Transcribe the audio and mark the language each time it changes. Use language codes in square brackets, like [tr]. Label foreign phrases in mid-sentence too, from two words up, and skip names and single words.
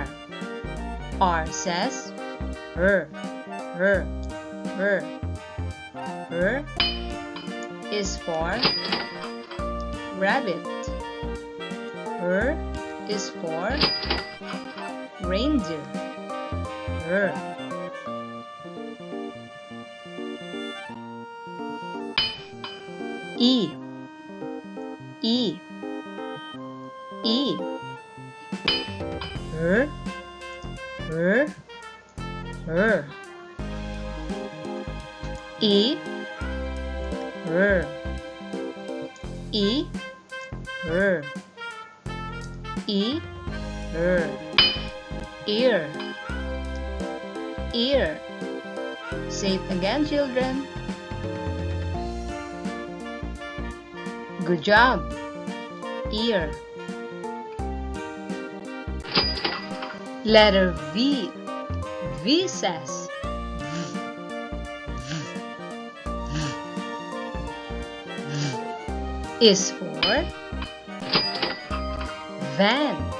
[en] R says R, R, R. R is for rabbit. R is for reindeer. R. E, E, E. R, R, R. E, R, E, R, E, R. Ear, ear. Say it again, children. Good job. Ear. Letter V. V says is for van.